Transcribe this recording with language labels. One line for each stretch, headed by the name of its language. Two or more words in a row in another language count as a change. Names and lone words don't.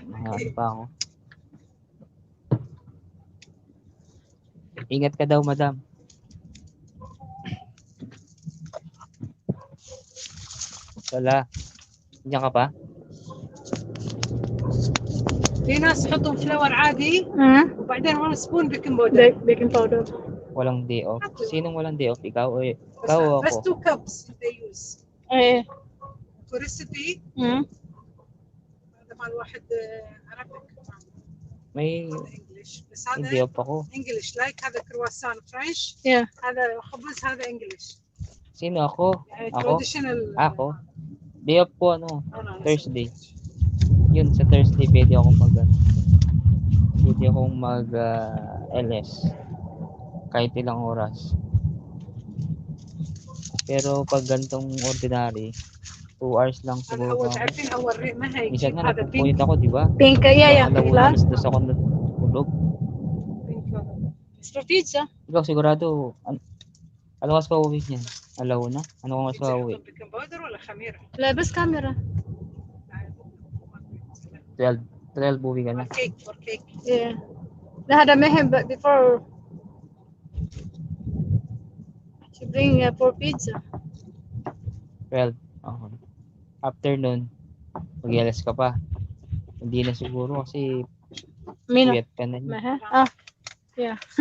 Filipino: Ano pa ako. Ingat ka daw, madam. Wala. Diyan ka pa?
Arabic: في ناس يحطون فلاور عادي Hmm? وبعدين 1
English: spoon baking powder. Baking powder.
Filipino: Walang
English: day off.
Filipino: Sinong walang day off? Ikaw o
Arabic: بس
Filipino: ikaw o
Arabic: بس
Filipino: ako?
English: 2 cups they use. Eh. for recipe Hmm?
Arabic: هذا مال واحد عربي
Filipino: May
Arabic: هذا انجلش بس
Filipino: day
Arabic: هذا
Filipino: off ako.
English: English like
Arabic: هذا
English: croissant French. Yeah.
Arabic: هذا خبز هذا انجلش
Filipino: Sino ako?
Arabic: يعني
Filipino: Ako?
Arabic: تراديشنال.
Filipino: Ako?
English: Day off
Filipino: po Thursday. Yun, sa Thursday pwede akong mag LS. Kahit ilang oras. Pero pag gantong ordinary, 2 hours lang
Arabic: هذا
Filipino: siguro
Arabic: اول
Filipino: ako.
Arabic: تعرفين اول ما هي
Filipino: Minsan nga
Arabic: هذا
Filipino: nagpupunit
Arabic: بينك
Filipino: ako, di ba?
English: Pink. Yeah.
Filipino: Alauna,
English: Plus.
Filipino: alas 2 ako natulog.
English: Extra pizza.
Filipino: Ikaw sigurado, ano kas pa uwi niyan? Alauna? Ano kas pa uwi?
English: baking powder
Arabic: ولا خميره؟ لا بس كاميرا.
Filipino: 12 uwi ka na.
English: for cake. Yeah.
Arabic: لا هذا مهم
English: before to bring for pizza.
Filipino: 12. Okay. After nun, mag-LS ka pa. Hindi na siguro kasi Mina. puyat ka na.
English: Yeah.